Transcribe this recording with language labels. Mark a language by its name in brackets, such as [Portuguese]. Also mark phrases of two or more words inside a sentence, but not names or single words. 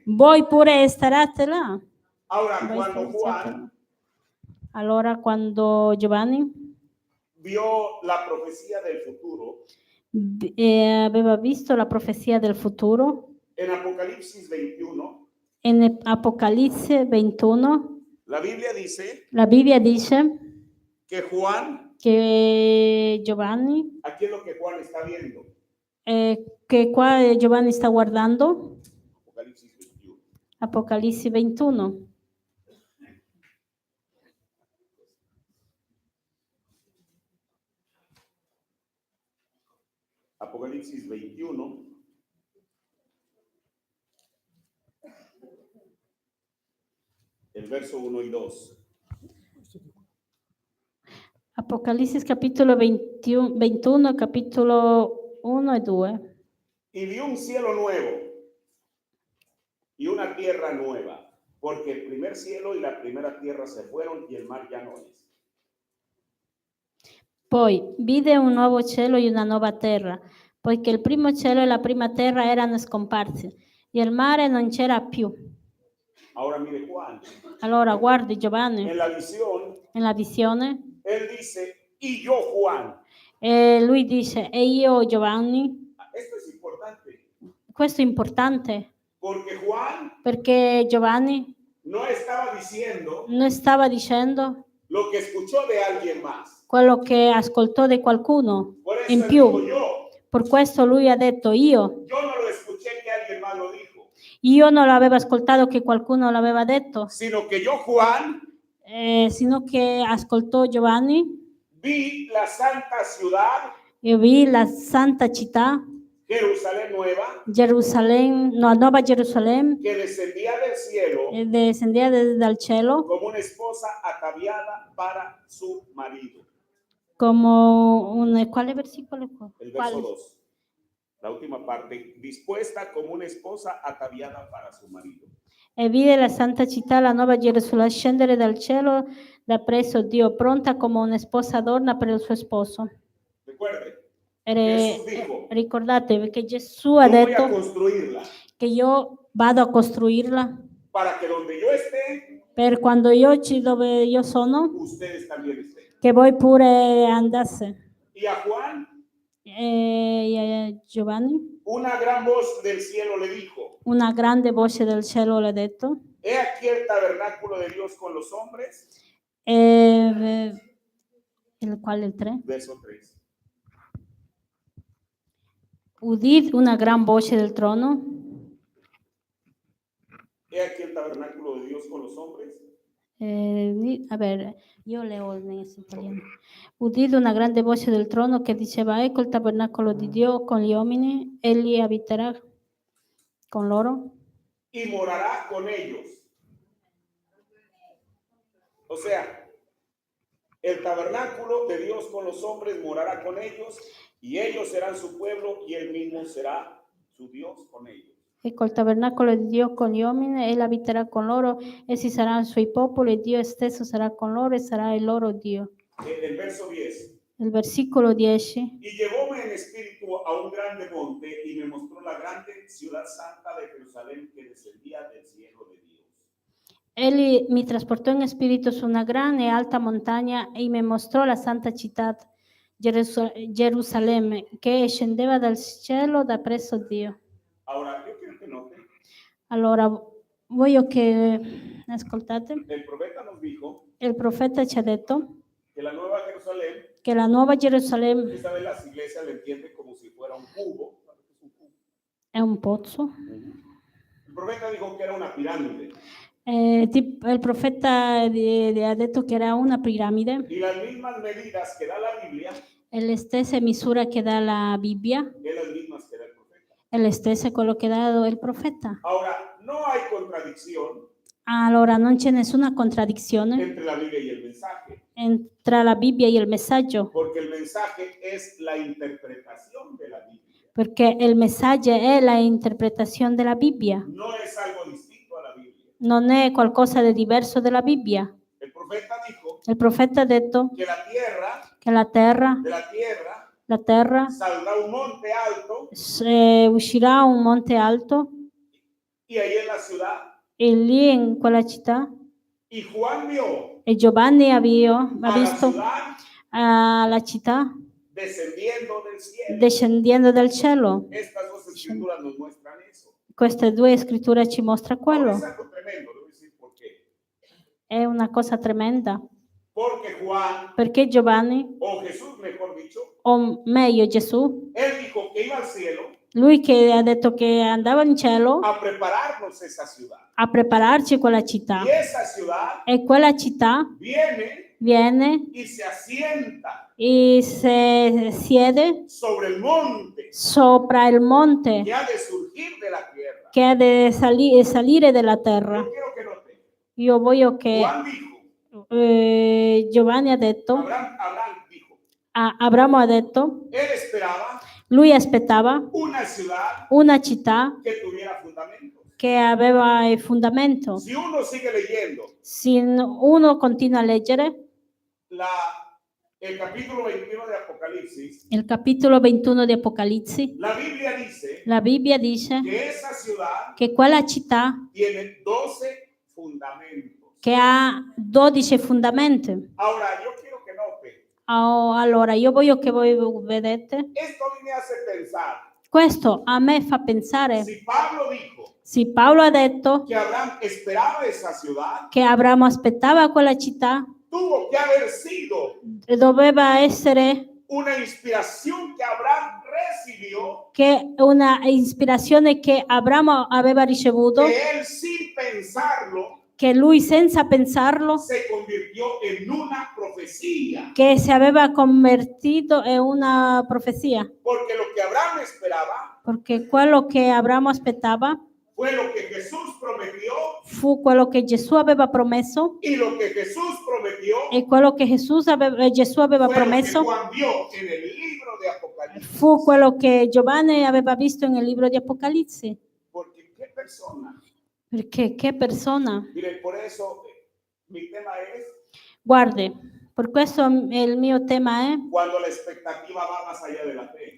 [Italian] voi pure starete là. [Spanish] Ahora, [Italian] Voi [Spanish] cuando [Italian] starete [Spanish] Juan [Italian] là. Allora, quando Giovanni [Spanish] vio la profecía del futuro, [Italian] aveva visto la profezia del futuro, [Spanish] en Apocalipsis 21, [Italian] in Apocalisse 21, [Spanish] la Biblia dice [Italian] la Bibbia dice [Spanish] que Juan, [Italian] che Giovanni, [Spanish] aquí es lo que Juan está viendo, [Italian] che qua Giovanni sta guardando, [Spanish] Apocalipsis 21. [Italian] Apocalisse 21. [Spanish] Apocalipsis 21, el verso 1 y 2. [Italian] Apocalisse capitolo 21, capitolo 1 e 2. [Spanish] Y vi un cielo nuevo y una tierra nueva, porque el primer cielo y la primera tierra se fueron y el mar ya no es. [Italian] Poi vide un nuovo cielo e una nuova terra, poiché il primo cielo e la prima terra erano scomparsi e il mare non c'era più. [Spanish] Ahora mire Juan, [Italian] Allora guardi Giovanni, [Spanish] en la visión, [Italian] nella visione, [Spanish] él dice, y yo Juan. [Italian] e lui dice, e io Giovanni. [Spanish] Esto es importante, [Italian] Questo è importante, [Spanish] porque Juan [Italian] perché Giovanni [Spanish] no estaba diciendo [Italian] non stava dicendo [Spanish] lo que escuchó de alguien más. [Italian] quello che ascoltò di qualcuno [Spanish] Por eso [Italian] in [Spanish] él [Italian] più. [Spanish] dijo yo. [Italian] Per questo lui ha detto [Spanish] Yo no lo escuché que alguien más lo dijo, [Italian] io non l'avevo ascoltato che qualcuno l'aveva detto, [Spanish] sino que yo Juan [Italian] sino che ascoltò Giovanni [Spanish] vi la santa ciudad, [Italian] e vi la santa città, [Spanish] Jerusalén nueva, [Italian] la nuova Gerusalemme, [Spanish] que descendía del cielo [Italian] e descendeva dal cielo [Spanish] como una esposa ataviada para su marido. [Italian] come un... Quale versicolo? [Spanish] El verso 2, la última parte, dispuesta como una esposa ataviada para su marido. [Italian] E vide la santa città, la nuova Gerusalemme, scendere dal cielo da presso Dio, pronta come una sposa adorna per il suo sposo. [Spanish] Recuerde, Jesús dijo, [Italian] Ricordate che Gesù [Spanish] yo [Italian] ha [Spanish] voy a [Italian] detto [Spanish] construirla [Italian] che io vado a costruirla [Spanish] para que donde yo esté, [Italian] per quando dove io sono, [Spanish] ustedes también estén. [Italian] che voi pure andasse. [Spanish] Y a Juan, [Italian] E a Giovanni, [Spanish] una gran voz del cielo le dijo, [Italian] una grande voce del cielo le ha detto, [Spanish] he aquí el tabernáculo de Dios con los hombres. [Italian] il quale il 3? [Spanish] Verso 3. [Italian] Udì una gran voce del trono. [Spanish] He aquí el tabernáculo de Dios con los hombres. A ver, [Italian] io leo in italiano. Udì una grande voce del trono che diceva, ecco il tabernacolo di Dio con gli uomini, egli abiterà con loro. [Spanish] Y morará con ellos. O sea, el tabernáculo de Dios con los hombres morará con ellos y ellos serán su pueblo y él mismo será su Dios con ellos. [Italian] Ecco il tabernacolo di Dio con gli uomini, egli abiterà con loro, essi saranno i suoi popoli, e Dio stesso sarà con loro e sarà il loro Dio. [Spanish] El verso 10. [Italian] Il versicolo 10. [Spanish] Y llevóme en espíritu a un grande monte y me mostró la grande ciudad santa de Jerusalén que descendía del cielo de Dios. [Italian] Egli mi trasportò in spirito su una gran e alta montagna e mi mostrò la santa città, Gerusalemme, che scendeva dal cielo da presso Dio. [Spanish] Ahora, yo quiero que noten, [Italian] Allora, voglio che ascoltate. [Spanish] el profeta nos dijo [Italian] Il profeta ci ha detto [Spanish] que la nueva Jerusalén, [Italian] che la nuova Gerusalemme [Spanish] esta vez las iglesias le entienden como si fuera un cubo. ¿Sabes qué es un cubo? [Italian] è un pozzo. [Spanish] El profeta dijo que era una pirámide. [Italian] Il profeta ha detto che era una piramide [Spanish] Y las mismas medidas que da la Biblia, [Italian] e le stesse misure che dà la Bibbia [Spanish] es las mismas que da el profeta. [Italian] e le stesse quello che dà il profeta. [Spanish] Ahora, no hay contradicción [Italian] Allora non c'è nessuna contraddizione [Spanish] entre la Biblia y el mensaje, [Italian] tra la Bibbia e il messaggio, [Spanish] porque el mensaje es la interpretación de la Biblia. [Italian] perché il messaggio è la interpretazione della Bibbia, [Spanish] No es algo distinto a la Biblia. [Italian] non è qualcosa di diverso dalla Bibbia. [Spanish] El profeta dijo [Italian] Il profeta ha detto [Spanish] que la tierra, [Italian] che la terra [Spanish] saldrá un monte alto [Italian] uscirà un monte alto [Spanish] y ahí en la ciudad. [Italian] e lì in quella città [Spanish] Y Juan vio [Italian] e Giovanni ha [Spanish] a la [Italian] visto [Spanish] ciudad [Italian] la città [Spanish] descendiendo del cielo. [Italian] descendendo dal cielo. [Spanish] Estas dos escrituras nos muestran eso. [Italian] Queste due scritture ci mostrano [Spanish] Ahora [Italian] quello. [Spanish] es algo tremendo, le voy a decir por qué. [Italian] È una cosa tremenda, [Spanish] Porque Juan, [Italian] perché Giovanni, [Spanish] o Jesús mejor dicho, [Italian] o meglio Gesù, [Spanish] él dijo que iba al cielo [Italian] lui che ha detto che andava in cielo [Spanish] a prepararnos esa ciudad. [Italian] a prepararci quella città. [Spanish] Y esa ciudad [Italian] E quella città viene [Spanish] y se asienta [Italian] e si siede [Spanish] sobre el monte [Italian] sopra il monte [Spanish] que ha de surgir de la tierra. [Italian] che ha di salire dalla terra. [Spanish] Yo quiero que noten. [Italian] Io voglio che [Spanish] Juan dijo, [Italian] Giovanni ha detto, [Spanish] Abraham dijo, [Italian] Abramo ha detto, [Spanish] él esperaba [Italian] lui aspettava [Spanish] una ciudad [Italian] una città [Spanish] que tuviera fundamentos. [Italian] che aveva il fondamento. [Spanish] Si uno sigue leyendo [Italian] Se uno continua a leggere [Spanish] el capítulo 21 de Apocalipsis, [Italian] il capitolo 21 di Apocalisse, [Spanish] la Biblia dice [Italian] dice [Spanish] que esa ciudad [Italian] che quella città [Spanish] tiene 12 fundamentos. [Italian] che ha 12 fondamenti. [Spanish] Ahora, yo quiero que note, [Italian] Allora, io voglio che voi vedete. [Spanish] esto a mí me hace pensar, [Italian] Questo a me fa pensare, [Spanish] si Pablo dijo [Italian] se Paolo ha detto [Spanish] que Abraham esperaba esa ciudad, [Italian] che Abramo aspettava quella città, [Spanish] tuvo que haber sido [Italian] doveva essere [Spanish] una inspiración que Abraham recibió, [Italian] che una ispirazione che Abramo aveva ricevuto, [Spanish] que él sin pensarlo [Italian] che lui senza pensarlo, [Spanish] se convirtió en una profecía. [Italian] che si aveva convertito in una profezia, [Spanish] Porque lo que Abraham esperaba [Italian] perché quello che Abramo aspettava [Spanish] fue lo que Jesús prometió, [Italian] fu quello che Gesù aveva promesso [Spanish] y lo que Jesús prometió [Italian] e quello che Gesù aveva [Spanish] fue [Italian] promesso [Spanish] lo que Juan vio en el libro de Apocalipsis. [Italian] fu quello che Giovanni aveva visto nel libro di Apocalisse. [Spanish] Porque qué persona. [Italian] Perché che persona? [Spanish] Mire, por eso mi tema es [Italian] Guardi, per questo il mio tema è [Spanish] cuando la expectativa va más allá de la fe.